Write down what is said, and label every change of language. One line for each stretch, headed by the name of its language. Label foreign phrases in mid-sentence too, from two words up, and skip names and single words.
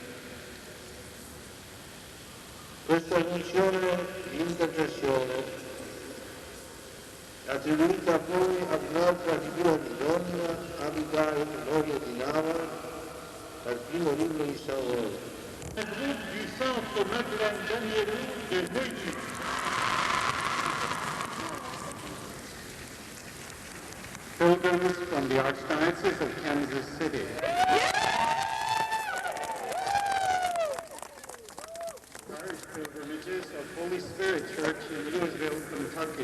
Italian: Questa funzione di intercessione è attribuita poi ad un'altra figura di donna, Abigail, moglie di Nabal, al primo libro di Samuele.
French: Le groupe du centre Madeleine Danielou de Neuilly.
English: Pilgrims from the Archdiocese of Kansas City. Large pilgrimages of Holy Spirit Church in Louisville, Kentucky.